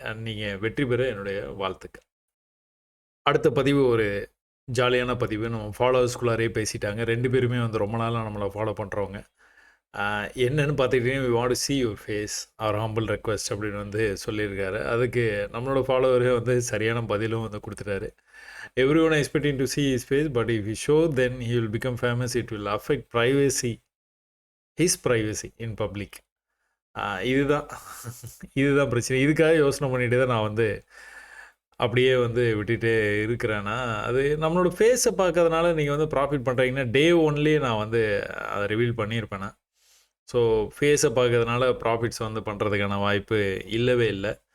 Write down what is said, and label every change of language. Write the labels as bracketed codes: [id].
[ta] நீங்கள் வெற்றி பெற என்னுடைய வாழ்த்துக்கள். அடுத்த பதிவு ஒரு ஜாலியான பதிவு. நம்ம ஃபாலோவர்ஸ்குள்ளாரே பேசிட்டாங்க. 2 பேருமே வந்து ரொம்ப நாளாக நம்மளை ஃபாலோ பண்ணுறவங்க. என்னென்னு பார்த்துக்கிட்டிங்கன்னா, [en] we want to see your face, our humble request [ta] அப்படின்னு வந்து சொல்லியிருக்காரு. அதுக்கு நம்மளோட ஃபாலோவரே வந்து சரியான பதிலும் வந்து கொடுத்துட்டாரு. [en] Everyone expecting to see his face, but if he show, then he will become famous. It will affect privacy, his privacy in public. [ta] இதுதான் இதுதான் பிரச்சனை. இதுக்காக யோசனை பண்ணிகிட்டே தான் நான் வந்து அப்படியே வந்து விட்டுகிட்டே இருக்கிறேன்னா, அது நம்மளோட ஃபேஸை பார்க்கறதுனால நீங்கள் வந்து ப்ராஃபிட் பண்ணுறீங்கன்னா, டே ஒன்லேயே நான் வந்து அதை ரிவீல் பண்ணியிருப்பேன் நான். ஸோ ஃபேஸை பார்க்கறதுனால ப்ராஃபிட்ஸ் வந்து பண்ணுறதுக்கான வாய்ப்பு இல்லவே இல்லை.